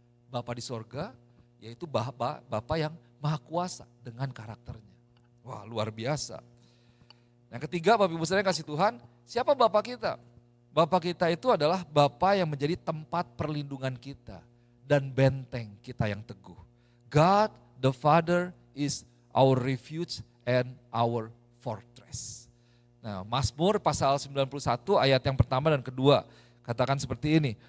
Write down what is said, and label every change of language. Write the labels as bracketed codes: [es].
[id] Bapa di sorga, yaitu Bapa yang maha kuasa dengan karakternya. Wah luar biasa. Yang ketiga Bapak Ibu saudara kasih Tuhan, siapa Bapa kita? Bapa kita itu adalah Bapa yang menjadi tempat perlindungan kita dan benteng kita yang teguh. [en] God the Father is our refuge and our fortress. [id] Nah Mazmur pasal 91 ayat yang pertama dan kedua katakan seperti ini.